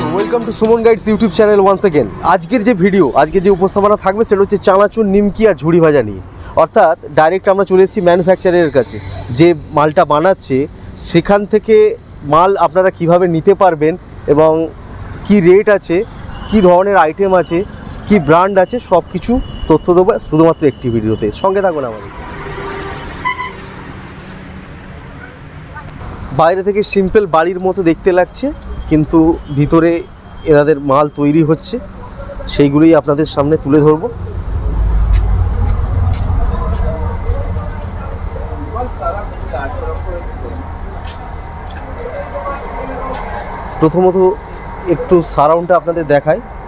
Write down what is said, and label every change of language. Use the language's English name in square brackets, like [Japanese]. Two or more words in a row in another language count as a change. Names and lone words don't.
[English] Welcome to Suman Guides YouTube channel once again. [Bangla] আজকের জো ভিডিও আজ কে উপস্থাপনা থাকবে সেটা হচ্ছে চানাচুর নিমকি ঔর ঝুড়ি ভাজা নিয়ে। অর্থাৎ ডাইরেক্ট আমরা চলে এসেছি ম্যানুফ্যাকচারারের কাছে যে মালটা বানাচ্ছে সেখান থেকে মাল আপনারা কিভাবে নিতে পারবেন এবং কি রেট আছে, কি ধরনের আইটেম আছে, কি ব্র্যান্ড আছে সবকিছু তথ্য দেবো শুধুমাত্র একটি ভিডিওতে। সঙ্গে থাকুন আমাদের। বাইরে থেকে সিম্পল বাড়ির মতো দেখতে লাগছে, কিন্তু ভিতরে এনাদের মাল তৈরি হচ্ছে, সেইগুলোই আপনাদের সামনে তুলে ধরব। প্রথমত একটু সারাউন্ডটা আপনাদের দেখাই।